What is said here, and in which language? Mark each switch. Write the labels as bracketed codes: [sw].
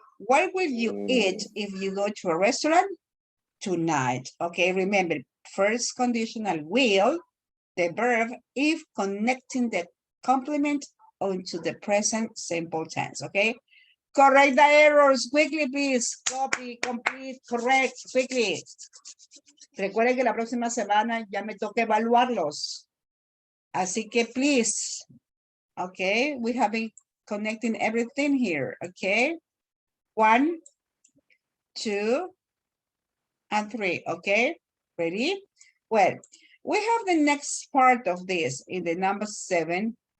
[en] What will you eat if you go to a restaurant tonight? Okay, remember, first conditional will, the verb, if connecting the complement onto the present simple tense, okay? Correct the errors quickly, please. Copy, complete, correct, quickly. [es] Recuerden que la próxima semana ya me toca evaluarlos. Así que, please. [en] Okay, we have been connecting everything here, okay? 1, 2, and 3, okay? Ready? Well, we have the next part of this in the number 7.